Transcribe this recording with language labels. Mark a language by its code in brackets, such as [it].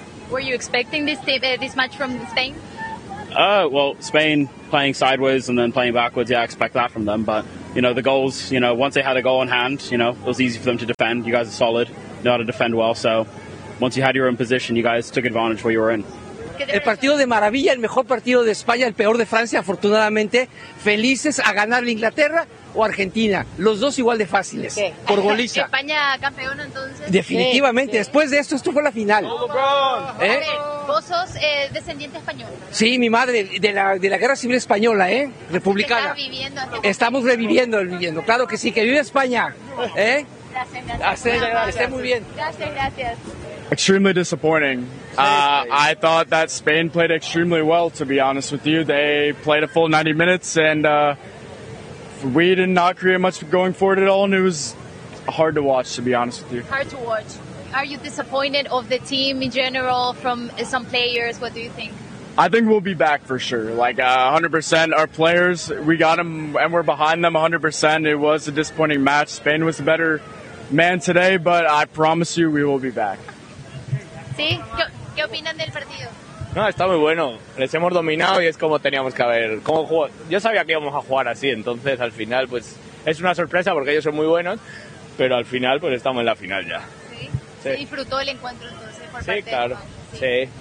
[en] Were you expecting this match from Spain? Well, Spain playing sideways and then playing backwards, yeah, I expect that from them. But, you know, the goals, you know, once they had a goal in hand, you know, it was easy for them to defend. You guys are solid, know how to defend well. So once you had your own position, you guys took advantage where you were in. [es] El partido de maravilla, el mejor partido de España, el peor de Francia, afortunadamente. Felices a ganar la Inglaterra o Argentina. Los dos igual de fáciles. Okay. Por goliza. ¿España campeón entonces? Definitivamente. Sí, sí. Después de esto, esto fue la final. ¿Eh? Vos sos descendiente español. Sí, mi madre, de la Guerra Civil Española, ¿eh? Republicana. Estamos reviviendo. Claro que sí, que vive España. ¿Eh? Gracias. Esté muy bien. Gracias. [en] Extremely disappointing. I thought that Spain played extremely well, to be honest with you. They played a full 90 minutes, and we did not create much going forward at all, and it was hard to watch, to be honest with you. Hard to watch. Are you disappointed of the team in general, from some players? What do you think? I think we'll be back for sure. Like 100%, our players, we got them, and we're behind them 100%. It was a disappointing match. Spain was a better man today, but I promise you, we will be back. [es] ¿Sí? ¿Qué opinan del partido? No, está muy bueno. Les hemos dominado y es como teníamos que haber. Como yo sabía que íbamos a jugar así, entonces al final pues es una sorpresa porque ellos son muy buenos, pero al final pues estamos en la final ya. Sí. Sí. ¿Se disfrutó el encuentro entonces por sí, parte claro. De España? Sí, claro. Sí.